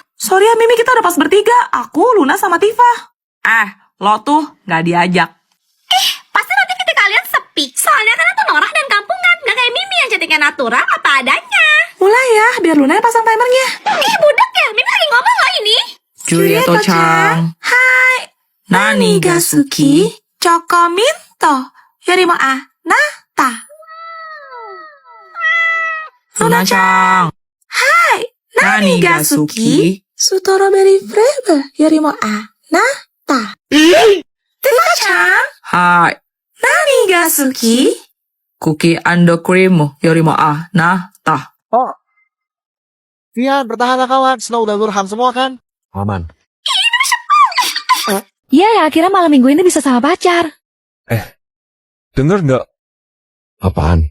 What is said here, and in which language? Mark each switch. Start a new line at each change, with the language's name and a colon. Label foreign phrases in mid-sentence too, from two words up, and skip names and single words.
Indonesian: Sorry ya, Mimi, kita udah pas bertiga. Aku, Luna, sama Tifa. Lo tuh gak diajak. Pasti nanti ketika kalian sepi. Soalnya kalian tuh norak dan kampungan. Gak kayak Mimi yang cantiknya natural apa adanya. Mulai ya, biar Luna yang pasang timernya. Budak ya, Mimi lagi ngomong loh ini.
Japanese: ジュリエットちゃん。はい. 何が好き、チョコミント、よりもあなた. ルナちゃん。はい. 何が好き,
English: Strawberry flavor
Japanese: よりもあなた. ティファちゃん。はい。何が好き,
English: Cookie and Cream,
Japanese: よりもあなた. Oh.
Indonesian: Tian, bertahanlah kawan. Snow udah burhan semua kan? Aman. Iya, ya akhirnya malam minggu ini bisa sama pacar. Denger nggak? Apaan?